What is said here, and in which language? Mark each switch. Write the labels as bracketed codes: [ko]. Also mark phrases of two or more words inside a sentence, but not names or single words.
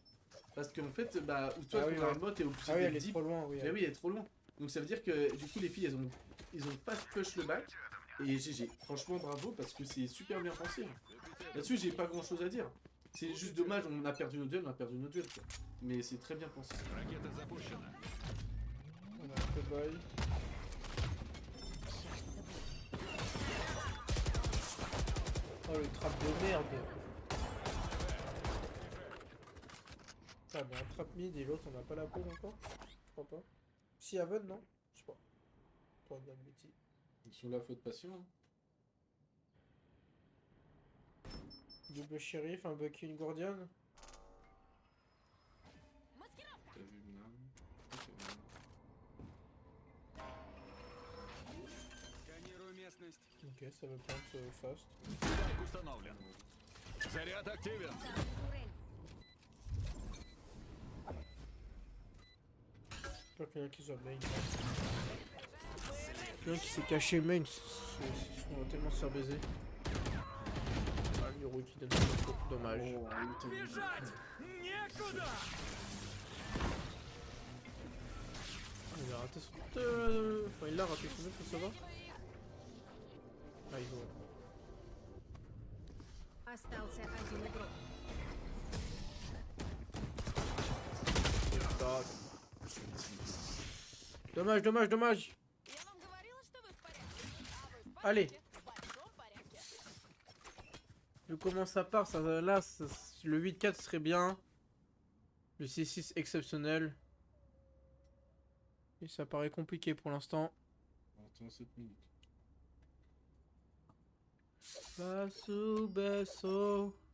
[fr] Parce qu'en fait, bah, ou toi Ah oui, ton ouais. alarme bot est obligé Ah oui, d'être elle est deep. trop loin, oui. Mais oui, elle est trop loin. Donc ça veut dire que du coup les filles ils ont pas push le bac et GG. Franchement bravo parce que c'est super bien pensé. Là-dessus j'ai pas grand chose à dire. C'est juste dommage, on a perdu notre duel, on a perdu notre duel quoi. Mais c'est très bien pensé. [ru] Ракета запущена. [fr] On a un peu bail. Oh le trap de merde. Ah mais un [en] trap mid [fr] et l'autre on n'a pas la peau encore. Je crois pas. Si Haven non? Je sais pas. Pas de bêtises. Sur la faute passion. Hein. Double shérif, un Bucky, une Guardian. T'as vu une arme. [ru] Сканирую местность. [fr] Ok, ça veut prendre fast. [ru] Спайк установлен. Заряд активен. Турель. [fr] J'espère qu'il y en a qui soit main. Il y en a qui s'est caché main. On va tellement se faire baiser. Ah, l'euro qui donne trop. Dommage. Oh, oui, t'as vu. [ru] Некуда! [fr] Il a raté son enfin, il l'a raté son ult, ça va? Ah, il va. [ru] Остался один игрок. [fr] Tac. Dommage, dommage, dommage. [ru] Я вам говорила, что вы в порядке. А вы в [fr] Allez. [ru] В большом порядке. [fr] Vu comment ça part, le 8-4 serait bien. Le 6-6 exceptionnel. Et ça paraît compliqué pour l'instant. Attends 7 minutes. Basso, basso.